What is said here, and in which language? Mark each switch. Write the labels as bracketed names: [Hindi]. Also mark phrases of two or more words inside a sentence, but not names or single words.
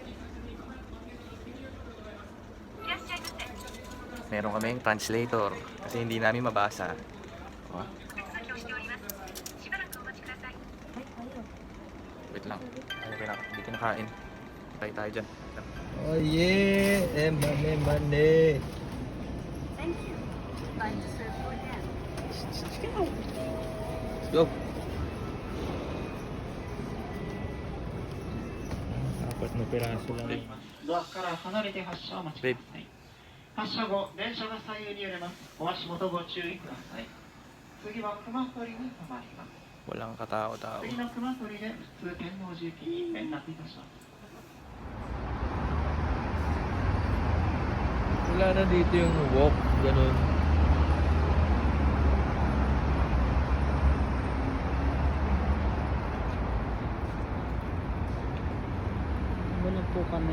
[Filipino] Meron kaming translator. Kasi hindi namin mabasa. Oh. Wait lang. Hindi kinakain. Tayo dyan. [English] Oh yeah, money. [Filipino] Go! Apat na piraso lang. [Japanese] ドアから離れて発車をお待ちください。発車後、電車が左右に揺れます。お足元ご注意ください。次は熊取に停まります。 [Filipino] Walang katao-tao. [Japanese] 次の熊取で普通天王寺駅に連絡いたします。 [Filipino] Wala na dito yung walk, ganun. Muna po kami.